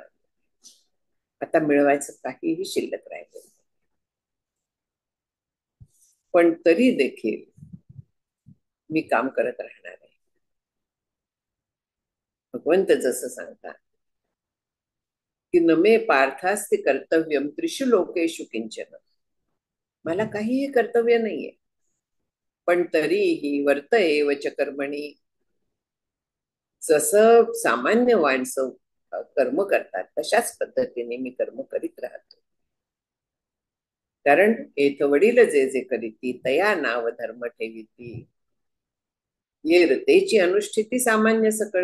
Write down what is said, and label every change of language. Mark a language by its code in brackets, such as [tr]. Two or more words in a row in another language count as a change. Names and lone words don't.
[mr] आता मिळवायचं काहीही शिल्लक राहिलं, पण तरी देखील मी काम करत राहणार आहे. भगवंत जसं सांगतात की [sa] नमे पार्थास्ति कर्तव्यम त्रिषु लोकेषु किंचन. [mr] मला काहीही कर्तव्य नाहीये, पण तरीही [sa] वर्त एव च कर्मणी. [mr] जसं सामान्य माणसं कर्म करतात तशाच पद्धतीने मी कर्म करीत राहतो. कारण येथ वडील जे जे करीती तया नाव धर्म ठेविती. ये रतेची अनुष्ठिती सामान्य सकळ.